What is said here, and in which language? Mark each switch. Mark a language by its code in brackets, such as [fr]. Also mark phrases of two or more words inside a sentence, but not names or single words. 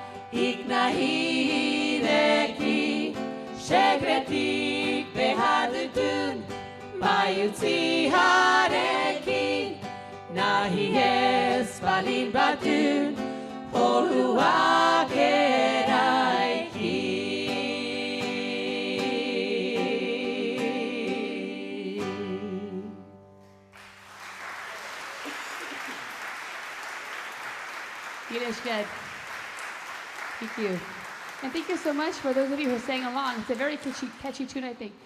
[eu] ignahideki, segretik behar dutun bai utzi hareki, nahi ez balin batun holuak eraiki. [en] Good. Thank you. And thank you so much for those of you who sang along. It's a very catchy tune, I think.